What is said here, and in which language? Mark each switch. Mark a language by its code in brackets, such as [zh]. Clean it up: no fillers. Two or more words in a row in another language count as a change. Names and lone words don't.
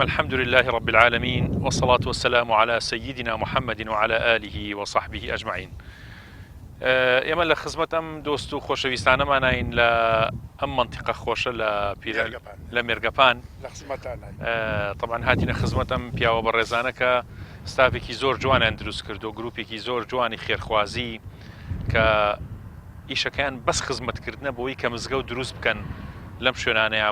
[ar] الحمد لله رب العالمين، والصلاة والسلام على سيدنا محمد وعلى آله وصحبه أجمعين. [ckb] ئێمە لە خزمەت ئەم دۆست و خۆشەویستانەمانین لە ئەم منطقە خۆشە لە مێرگەپان. طبعا هاتینە خزمەت ئەم پیاوە بەڕێزانە کە ستافێکی زۆر جوانیان دروست کردو، گروپێکی زۆر جوانی خێرخوازی کە ئیشەکەیان بەس خزمەتکردنە بۆی کە مزگەوت دروست بکەن لەم شوێنانەیە.